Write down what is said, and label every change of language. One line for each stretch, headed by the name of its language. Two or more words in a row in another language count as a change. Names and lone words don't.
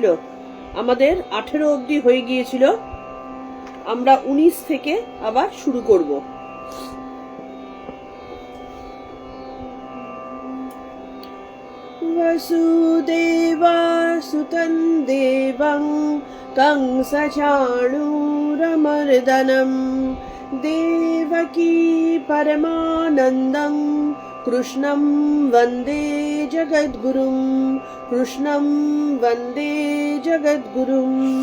Bangla: আমাদের 18 অবধি হয়ে গিয়েছিল। আমরা 19 থেকে আবার শুরু করব।
Sanskrit: বসুদেবাসুতং দেবং कंसचाणूरमर्दनं देवकी परमानन्दं कृष्णं वन्दे जगद्गुरुं कृष्णं वन्दे जगद्गुरुम्।